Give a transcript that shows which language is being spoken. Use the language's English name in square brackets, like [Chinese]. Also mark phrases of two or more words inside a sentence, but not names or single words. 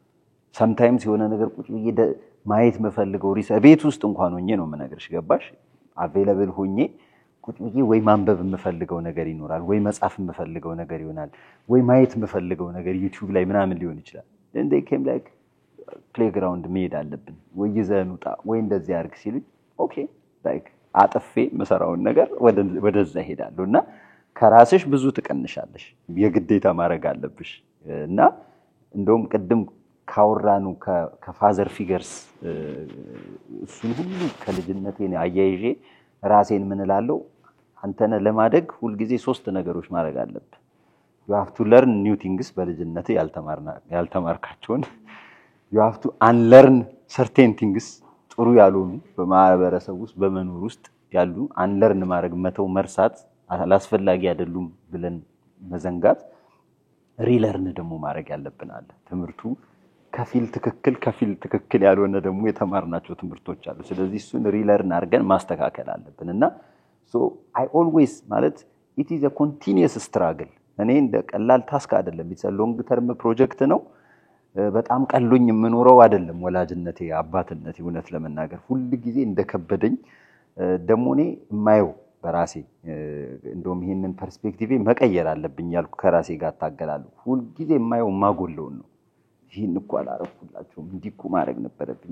[Amharic] sometimes የሆነ ነገር ቁጭ ብዬ ማየት መፈልገው ቤት ውስጥ እንኳን ሆኜ ነው መነገርሽ ገባሽ available ሆኜ ቁጭ ብዬ ወይ ማንበብ የምፈልገው ነገር ይኖራል ወይ መጻፍ የምፈልገው ነገር ይሆናል ወይ ማየት የምፈልገው ነገር YouTube ላይ ምናምን ሊሆን ይችላል [English] and they came like playground [Amharic] መሄድ አለብን ወይ ይዘን ውጣ ወይ እንደዚህ አርግ ሲሉኝ ኦኬ like አጥፌ መሰራውን ነገር ወደዛ ሄዳለሁና ከራስሽ ብዙ ትቀንሻለሽ የግዴታ ማድረግ አለብሽ እና እንደውም ቅድም ካወራኑ [English] father figures [Amharic] እሱን ሁሉ ከልጅነቴ አያይዤ ራሴን ምን እላለሁ አንተነ ለማደግ ሁሉ ጊዜ ሶስት ነገሮች ማድረግ አለብህ [English] you have to learn new things [Amharic] በልጅነቴ ያልተማርካቸውን [English] you have to unlearn certain things [Amharic] ጥሩ ያልሆኑ በማህበረሰብ ውስጥ በመኖር ውስጥ ያሉ unlearn ማድረግ መተው መርሳት አላስፈላጊ አይደሉም ብለን መዘንጋት ሪለርን ደግሞ ማድረግ ያለብን አለ ትምርቱ ከፊል ትክክል ያልሆነ ደግሞ የተማርናቸው ትምርቶች አሉ ስለዚህ እሱን ሪለርን አድርገን ማስተካከል አለብንና [English] so I always [Amharic] ማለት [English] it is a continuous struggle [Amharic] እኔ እንደ ቀላል ታስክ አይደለም [English] it's a long term project [Amharic] ነው በጣም ቀሎኝ የምኖረው አይደለም ወላጅነቴ አባትነቴ እውነት ለመናገር ሁሉ ጊዜ እንደከበደኝ ደሞ እኔ የማየው በራሴ እንደውም ይሄንን ፐርስፔክቲቭ መቀየር አለብኝ ያልኩ ከራሴ ጋር ታገላለሁ ሁሉ ጊዜ የማየው ማጎለው ነው ይሄን እኮ አላረኩላችሁም እንዲኩ ማድረግ ነበረብኝ